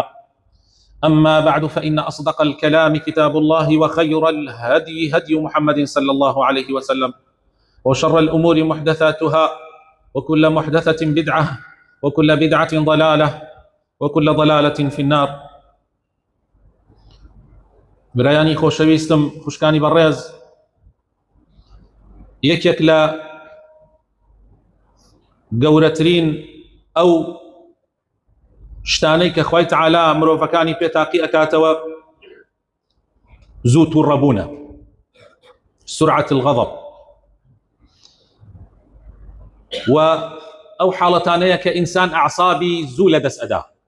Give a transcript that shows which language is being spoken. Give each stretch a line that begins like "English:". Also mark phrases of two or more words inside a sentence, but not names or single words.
Arabic: أما بعد، فإن أصدق الكلام كتاب الله، وخير الهدي هدي محمد صلى الله عليه وسلم، وشر الأمور محدثاتها، وكل محدثة بدعة، وكل بدعة ضلالة، وكل ضلالة في النار.
Central Kurdish: برایانی خۆشەویستم، خوشکانی بەڕێز، یەکێک لە گەورەترین ئەو شتانەی کە خوای تەعالا مرۆڤەکانی پێ تاقی ئەکاتەوە زوو تووڕەبوونە،
Arabic: سرعة الغضب،
Central Kurdish: و ئەو حاڵەتانەیە کە ئینسان ئەعسابی زوو لەدەست ئەدا.